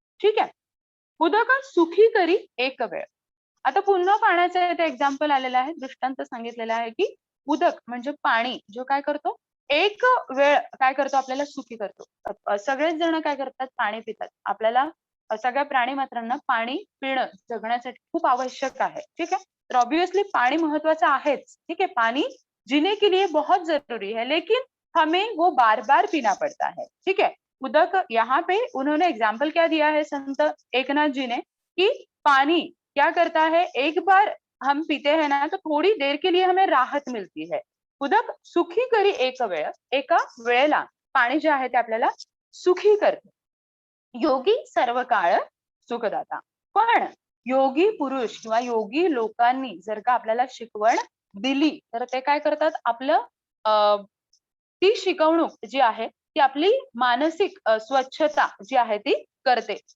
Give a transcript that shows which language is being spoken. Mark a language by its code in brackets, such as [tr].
[mr] ठीक आहे, उदक सुखी करी एक वेळ. आता पुन्हा पाण्याचं इथे एक्झाम्पल आलेलं आहे, दृष्टांत सांगितलेला आहे की उदक म्हणजे पाणी जो काय करतो, एक वेळ काय करतो, आपल्याला सुखी करतो. सगळेच जण काय करतात, पाणी पितात. आपल्याला सगळ्या प्राणी मात्रांना पाणी पिणं जगण्यासाठी खूप आवश्यक आहे. [hi] ठीक है, [mr] तर ऑब्वियसली पानी महत्वाचा आहेच. [hi] ठीक है, पानी जीने के लिए बहुत जरूरी है, लेकिन हमें वो बार बार पीना पड़ता है. ठीक है, उदक यहाँ पे उन्होंने एग्जाम्पल क्या दिया है संत एकनाथ जी ने, कि पानी क्या करता है, एक बार हम पीते हैं ना तो थोड़ी देर के लिए हमें राहत मिलती है. [mr] उदक सुखी करी एक वेळ, एका वेळेला पाणी जे आहे ते आपल्याला सुखी करते. योगी सर्व काळ सुखदाता. पण योगी पुरुष किंवा योगी लोकांनी जर का आपल्याला शिकवण दिली तर ते काय करतात, आपलं ती शिकवणूक जी आहे ती आपली मानसिक स्वच्छता जी आहे ती करते.